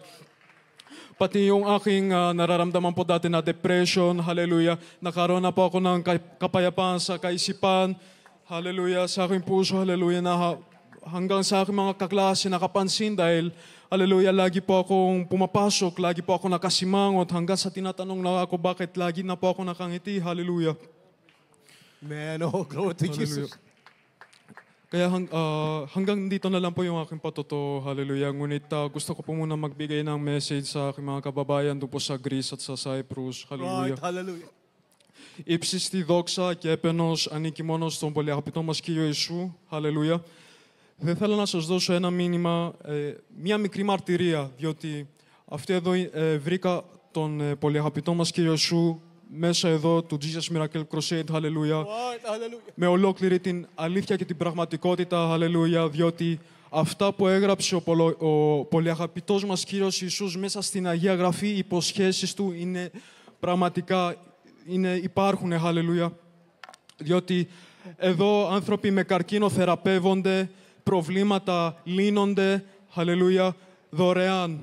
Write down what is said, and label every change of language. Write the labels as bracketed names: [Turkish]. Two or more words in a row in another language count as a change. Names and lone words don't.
[Filipino] Pati yung aking nararamdaman po dati na depression, hallelujah, nakaroon na po ako ng kapayapaan sa kaisipan, hallelujah, sa aking puso, hallelujah, na hanggang sa aking mga kaklase nakapansin dahil, hallelujah, lagi po akong pumapasok, lagi po ako nakasimangot, hanggang sa tinatanong na ako bakit lagi na po ako nakangiti, hallelujah. [English] Man, oh, glory to Jesus. [Filipino] Kaya hanggang dito na lang po yung aking patuto, hallelujah. Ngunit gusto ko po muna magbigay ng message sa aking mga kababayan doon po sa Greece at sa Cyprus, hallelujah. [English] Right, hallelujah. [Greek] Ύψιστη στη δόξα και έπαινος ανήκει μόνο στον πολύ αγαπητό μας Κύριο Ιησού, hallelujah. Δεν θέλω να σας δώσω ένα μήνυμα, μία μικρή μαρτυρία, διότι αυτή εδώ βρήκα τον πολύ αγαπητό μας Κύριο Ιησού μέσα εδώ του Jesus Miracle Crusade, hallelujah, με ολόκληρη την αλήθεια και την πραγματικότητα, hallelujah, διότι αυτά που έγραψε ο πολυαγαπητός μας Κύριος Ιησούς μέσα στην Αγία Γραφή, οι υποσχέσεις Του είναι πραγματικά, υπάρχουν, hallelujah, διότι εδώ άνθρωποι με καρκίνο θεραπεύονται, προβλήματα λύνονται, hallelujah, δωρεάν.